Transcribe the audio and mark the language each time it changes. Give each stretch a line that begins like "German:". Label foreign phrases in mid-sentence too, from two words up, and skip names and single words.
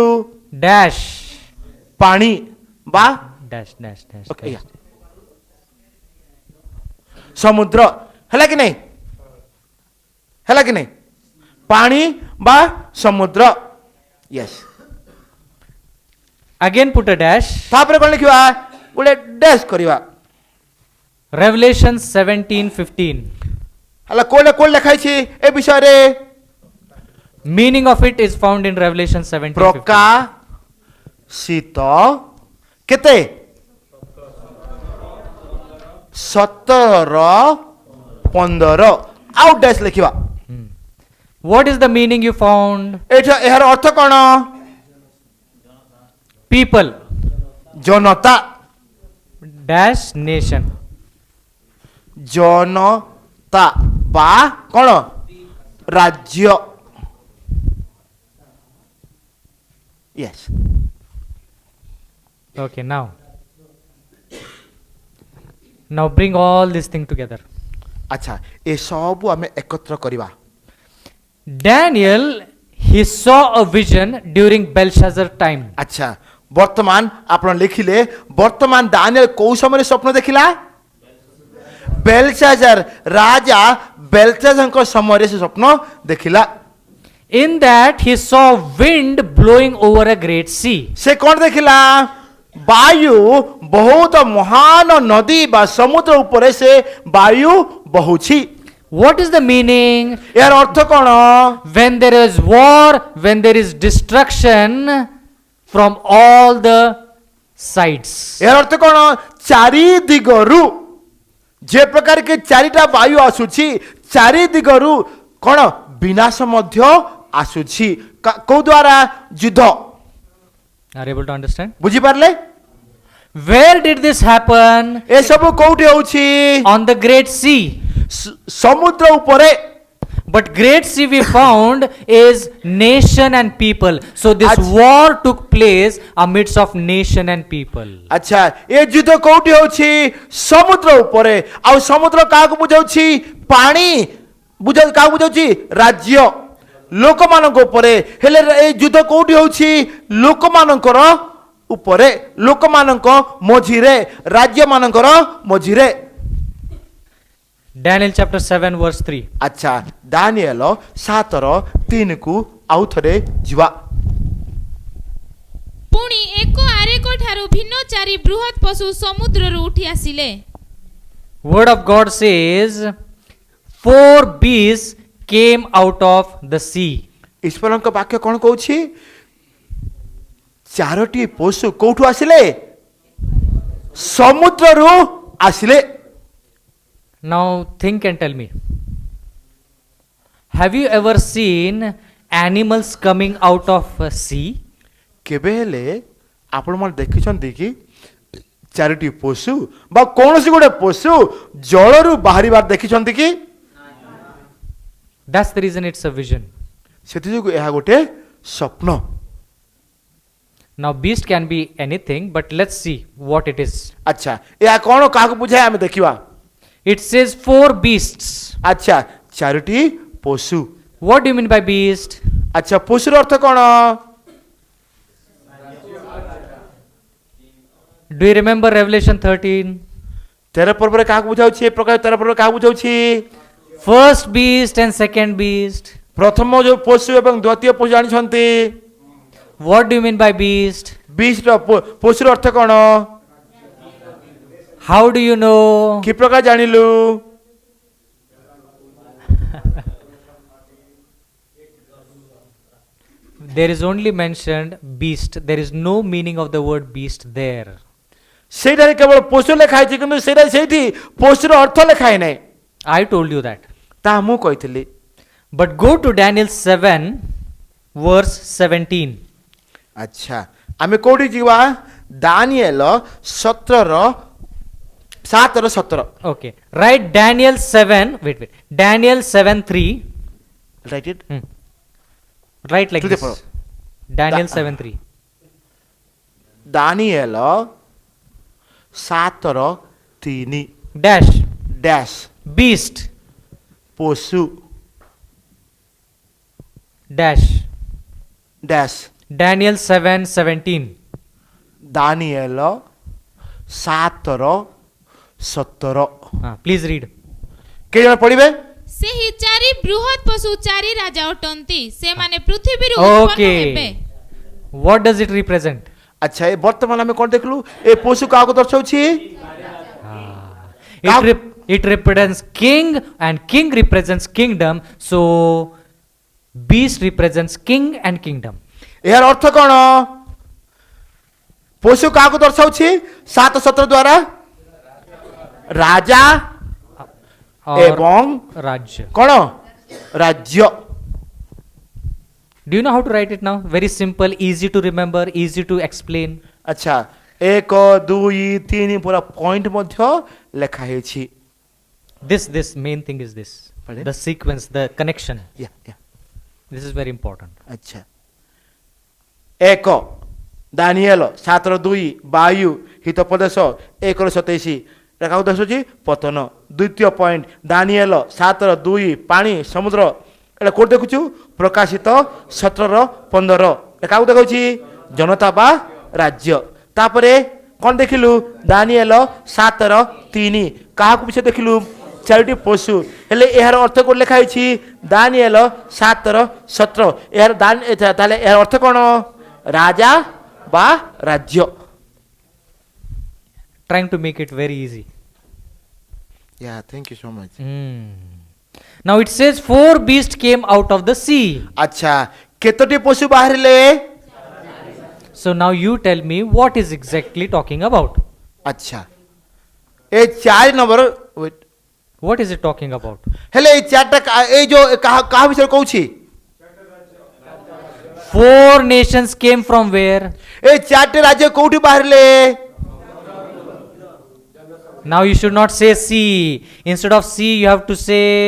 English: Dash.
Odia: ପାଣି ବା
English: Dash, dash, dash. ଓକେ, dash.
Odia: ସମୁଦ୍ର ହେଲା କି ନାହିଁ? ହେଲା କି ନାହିଁ? ପାଣି ବା ସମୁଦ୍ର। ୟେସ୍।
English: Again put a dash.
Odia: ତାପରେ କ'ଣ ଲେଖିବା? ଗୋଟେ ଡ୍ୟାସ୍ କରିବା।
English: Revelation 17:15.
Odia: ହେଲା କୋଉଟା କୋଉଟା ଲେଖା ହେଇଛି ଏ ବିଷୟରେ?
English: Meaning of it is found in Revelation 17:15.
Odia: ପ୍ରକାଶିତ କେତେ? 17:15 ଆଉ ଡ୍ୟାସ୍ ଲେଖିବା।
English: What is the meaning you found?
Odia: ଏଇଟା ଏହାର ଅର୍ଥ କ'ଣ?
English: People.
Odia: ଜନତା।
English: Dash nation.
Odia: ଜନତା ବା କ'ଣ? ରାଜ୍ୟ। ୟେସ୍।
English: Okay, now bring all this thing together.
Odia: ଆଚ୍ଛା, ଏ ସବୁ ଆମେ ଏକତ୍ର କରିବା।
English: Daniel, he saw a vision during Belshazzar time.
Odia: ଆଚ୍ଛା, ବର୍ତ୍ତମାନ ଆପଣ ଲେଖିଲେ, ବର୍ତ୍ତମାନ ଦାନିଏଲ କୋଉ ସମୟରେ ସ୍ୱପ୍ନ ଦେଖିଲା? ବେଲଶାଜାର, ରାଜା ବେଲଶାଜାରଙ୍କ ସମୟରେ ସେ ସ୍ୱପ୍ନ ଦେଖିଲା।
English: In that he saw wind blowing over a great sea.
Odia: ସେ କ'ଣ ଦେଖିଲା? ବାୟୁ ବହୁତ ମହାନ ନଦୀ ବା ସମୁଦ୍ର ଉପରେ ସେ ବାୟୁ ବହୁଛି।
English: What is the meaning?
Odia: ଏହାର ଅର୍ଥ କ'ଣ?
English: When there is war, when there is destruction from all the sides.
Odia: ଏହାର ଅର୍ଥ କ'ଣ? ଚାରି ଦିଗରୁ ଯେ ପ୍ରକାର କି ଚାରିଟା ବାୟୁ ଆସୁଛି, ଚାରି ଦିଗରୁ କ'ଣ ବିନାଶ ମଧ୍ୟ ଆସୁଛି। କୋଉ ଦ୍ୱାରା? ଯୁଦ୍ଧ।
English: Are you able to understand?
Odia: ବୁଝିପାରିଲେ?
English: Where did this happen?
Odia: ଏସବୁ କୋଉଠି ହଉଛି?
English: On the great sea.
Odia: ସମୁଦ୍ର ଉପରେ।
English: But great sea we found is nation and people. So this war took place amidst of nation and people.
Odia: ଆଚ୍ଛା, ଏ ଯୁଦ୍ଧ କୋଉଠି ହଉଛି? ସମୁଦ୍ର ଉପରେ। ଆଉ ସମୁଦ୍ର କାହାକୁ ବୁଝାଉଛି? ପାଣି କାହାକୁ ବୁଝାଉଛି? ରାଜ୍ୟ, ଲୋକମାନଙ୍କ ଉପରେ। ହେଲେ ଏ ଯୁଦ୍ଧ କୋଉଠି ହଉଛି? ଲୋକମାନଙ୍କର ଉପରେ, ଲୋକମାନଙ୍କ ମଝିରେ, ରାଜ୍ୟମାନଙ୍କର ମଝିରେ।
English: Daniel chapter 7 verse 3.
Odia: ଆଚ୍ଛା, ଦାନିଏଲ 7:3 ଆଉ ଥରେ ଯିବା। ପୁଣି ଏକ ଆରେକ ଠାରୁ ଭିନ୍ନ ଚାରି ବୃହତ୍ ପଶୁ ସମୁଦ୍ରରୁ ଉଠି ଆସିଲେ।
English: Word of God says 4 beasts came out of the sea.
Odia: ଈଶ୍ୱରଙ୍କ ବାକ୍ୟ କ'ଣ କହୁଛି? ଚାରୋଟି ପଶୁ କୋଉଠୁ ଆସିଲେ? ସମୁଦ୍ରରୁ ଆସିଲେ।
English: Now think and tell me. Have you ever seen animals coming out of a sea?
Odia: କେବେ ହେଲେ ଆପଣମାନେ ଦେଖିଛନ୍ତି କି ଚାରୋଟି ପଶୁ ବା କୌଣସି ଗୋଟେ ପଶୁ ଜଳରୁ ବାହାରିବାର ଦେଖିଛନ୍ତି କି?
English: That's the reason it's a vision.
Odia: ସେଥି ଯୋଗୁଁ ଏହା ଗୋଟେ ସ୍ୱପ୍ନ।
English: Now beast can be anything, but let's see what it is.
Odia: ଆଚ୍ଛା ଏହା କ'ଣ କାହାକୁ ବୁଝାଏ ଆମେ ଦେଖିବା।
English: It says 4 beasts.
Odia: ଆଚ୍ଛା 4ଟି ପଶୁ।
English: What do you mean by beast?
Odia: ଆଚ୍ଛା ପଶୁର ଅର୍ଥ କ'ଣ?
English: Do you remember Revelation 13?
Odia: 13 ପର୍ବରେ କାହାକୁ ବୁଝାଉଛି? ଏ ପ୍ରକାର 13 ପର୍ବରେ କାହାକୁ ବୁଝାଉଛି?
English: First beast and second beast.
Odia: ପ୍ରଥମ ଯୋଉ ପଶୁ ଏବଂ ଦ୍ୱିତୀୟ ପଶୁ ଜାଣିଛନ୍ତି?
English: What do you mean by beast?
Odia: ବିଷ୍ର ପଶୁର ଅର୍ଥ କ'ଣ?
English: How do you know?
Odia: କି ପ୍ରକାର ଜାଣିଲୁ?
English: There is only mentioned beast. There is no meaning of the word beast there.
Odia: ସେଇଟାରେ କେବଳ ପଶୁ ଲେଖା ହେଇଛି କିନ୍ତୁ ସେଇଠି ପଶୁର ଅର୍ଥ ଲେଖା ହେଇନାହିଁ।
English: I told you that.
Odia: ତାହା ମୁଁ କହିଥିଲି।
English: But go to Daniel 7 verse 17.
Odia: ଆଚ୍ଛା ଆମେ କୋଉଠି ଯିବା? ଦାନିଏଲ 7:17।
English: Okay. Write Daniel 7. Wait. Daniel 7:3. write it. Write like To the this. follow. Daniel 7:3.
Odia: ଦାନିଏଲ 7:3
English: Dash.
Odia: ଡ୍ୟାସ୍
English: Beast.
Odia: ପଶୁ
English: Dash.
Odia: ଡ୍ୟାସ୍
English: Daniel 7:17.
Odia: ଦାନିଏଲ 7:17।
English: Please read.
Odia: କେତେ ଜଣ ପଢିବେ? ସେହି 4 ବୃହତ୍ ପଶୁ 4 ରାଜା ଅଟନ୍ତି, ସେମାନେ ପୃଥିବୀରୁ ଉତ୍ପନ୍ନ ହେବେ।
English: Okay. What does it represent?
Odia: ଆଚ୍ଛା ଏ ବର୍ତ୍ତମାନ ଆମେ କ'ଣ ଦେଖିଲୁ? ଏ ପଶୁ କାହାକୁ ଦର୍ଶାଉଛି?
English: It represents king, and king represents kingdom. So beast represents king and kingdom.
Odia: ଏହାର ଅର୍ଥ କ'ଣ? ପଶୁ କାହାକୁ ଦର୍ଶାଉଛି? 7:17 ଦ୍ୱାରା ରାଜା
English: Or
Odia: ଏବଂ Rajya. କ'ଣ? ରାଜ୍ୟ।
English: Do you know how to write it now? Very simple, easy to remember, easy to explain.
Odia: ଆଚ୍ଛା 1 2 3 ପୁରା ପଏଣ୍ଟ ମଧ୍ୟ ଲେଖା ହେଇଛି।
English: This main thing is this. Pardon? The sequence, the connection. Yeah. This is very important.
Odia: ଆଚ୍ଛା 1 ଦାନିଏଲ 7:2 ବାୟୁ ହିତୋପଦେଶ 1:27 ଏଟା କାହାକୁ ଦର୍ଶାଉଛି? ପତନ। ଦ୍ୱିତୀୟ ପଏଣ୍ଟ ଦାନିଏଲ 7:2 ପାଣି ସମୁଦ୍ର ଏଟା କୋଉଠି ଦେଖୁଛୁ? ପ୍ରକାଶିତ 17:15 ଏଟା କାହାକୁ ଦେଖାଉଛି? ଜନତା ବା ରାଜ୍ୟ। ତାପରେ କ'ଣ ଦେଖିଲୁ? ଦାନିଏଲ 7:3 କାହାକୁ ବିଷୟ ଦେଖିଲୁ? 4ଟି ପଶୁ। ହେଲେ ଏହାର ଅର୍ଥ କୋଉଠି ଲେଖା ହେଇଛି? ଦାନିଏଲ 7:17। ତାହେଲେ ଏହାର ଅର୍ଥ କ'ଣ? ରାଜା ବା ରାଜ୍ୟ।
English: Trying to make it very easy. Yeah, thank you so much. Now it says 4 beasts came out of the sea.
Odia: ଆଚ୍ଛା କେତୋଟି ପଶୁ ବାହାରିଲେ?
English: So now you tell me what is exactly talking about.
Odia: ଆଚ୍ଛା ଏ 4 ନମ୍ବର wait
English: What is it talking about?
Odia: ହେଲେ ଏ 4ଟା ଏ ଯୋଉ କାହା ବିଷୟରେ କହୁଛି?
English: 4 nations came from where?
Odia: ଏ 4ଟି ରାଜ୍ୟ କୋଉଠି ବାହାରିଲେ?
English: Now you should not say sea. Instead of sea, you have to say.